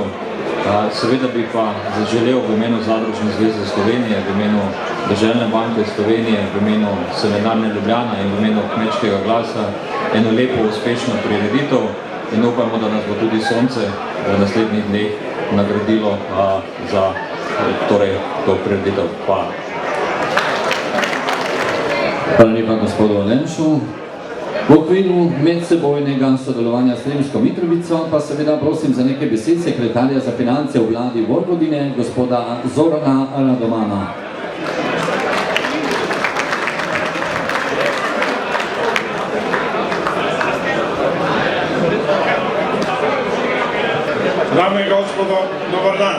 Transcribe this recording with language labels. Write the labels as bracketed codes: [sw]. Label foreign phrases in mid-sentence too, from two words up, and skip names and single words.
[sl] Seveda bi pa zaželel v imenu Zadružne zveze Slovenije, v imenu Deželne banke Slovenije, v imenu Semenarne Ljubljana in v imenu Kmečkega glasa eno lepo, uspešno prireditev in upamo, da nas bo tudi sonce v naslednjih dneh nagradilo za to prireditev. Hvala. Hvala lepa gospodu Lenšu. V okviru medsebojnega sodelovanja s Sremsko Mitrovico pa seveda prosim za nekaj besed sekretarja za finance v vladi Vojvodine, gospoda Zorana Radomana. [sr] Dame i gospodo, dobar dan.